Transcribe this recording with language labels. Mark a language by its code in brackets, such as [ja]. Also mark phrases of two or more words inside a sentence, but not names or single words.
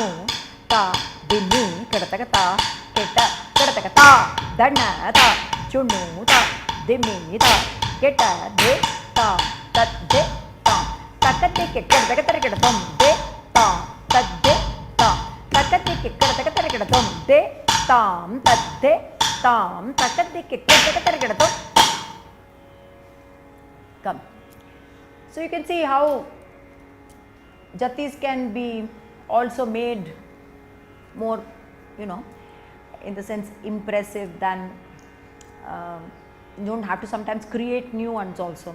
[en] ta dimmi kadakata ketta kadakata danna ta junnu ta dimmi ta ketta de ta tat de ta takate kadakata kadam de ta tat de ta takate kadakata kadam de tam tat de tam takate kadakata kadam. Come. So you can see how jatis can be also made more, in the sense impressive than, you don't have to sometimes create new ones also.